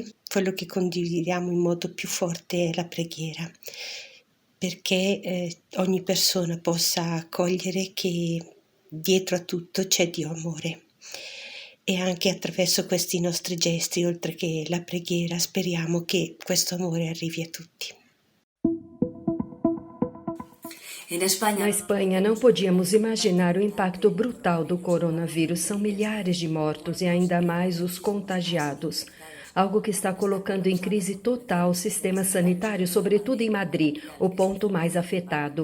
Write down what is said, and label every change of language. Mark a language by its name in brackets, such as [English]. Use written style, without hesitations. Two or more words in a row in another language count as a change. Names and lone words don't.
[Italian] Quello che condividiamo in modo più forte è la preghiera, perché ogni persona possa cogliere che dietro a tutto c'è Dio amore. E anche attraverso questi nostri gesti, oltre che la preghiera, speriamo che questo amore arrivi a tutti. [Portuguese] Na Espanha, não podíamos imaginar o impacto brutal do coronavírus. São milhares de mortos e ainda mais os contagiados. Algo que está colocando em crise total o sistema sanitário, sobretudo em Madrid, o ponto mais afetado.